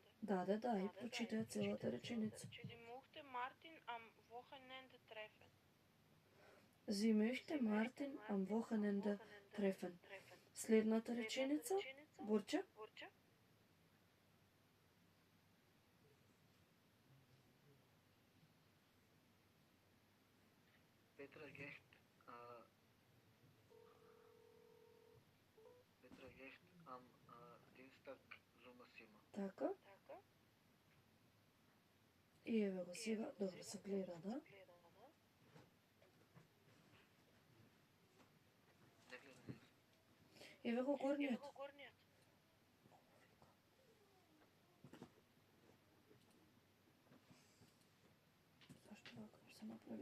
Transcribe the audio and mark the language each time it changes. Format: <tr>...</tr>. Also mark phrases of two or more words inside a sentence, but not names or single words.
<mk>Да, и прочитаја целата реченица.</mk> <de>Sie möchte Martin am Wochenende treffen. Sie möchte Martin am Wochenende treffen.</de> <mk>Следната реченица, Бурча.</mk> <de>Petra geht am Dienstag zum Massimo.</de> <mk>Така. И еве го сега, добро се гледа, да? Еве го горниот. Зашто вака се направи?</mk>